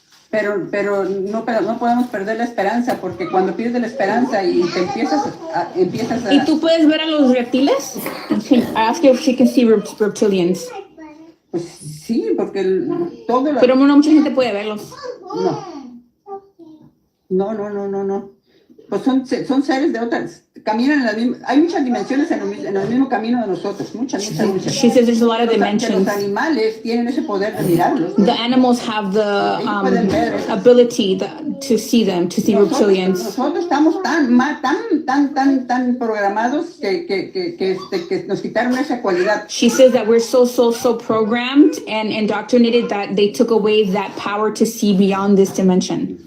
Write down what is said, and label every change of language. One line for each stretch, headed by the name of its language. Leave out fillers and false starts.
Spanish: Pero no podemos perder la esperanza, porque cuando pierdes la esperanza y te empiezas a... ¿Y tú puedes ver a los reptiles?
English: I ask her if she can see reptilians.
Spanish: Pues sí, porque Pero no mucha gente puede verlos. No. Pues son seres de otras, caminan en las mismas, hay muchas dimensiones en el mismo camino de nosotros, muchas.
English: She says there's a lot of dimensions.
Spanish: Los animales tienen ese poder de mirarlos.
English: The animals have the ability to see them, to see reptilians.
Spanish: Nosotros estamos tan programados que nos quitaron esa cualidad.
English: She says that we're so programmed and indoctrinated that they took away that power to see beyond this dimension.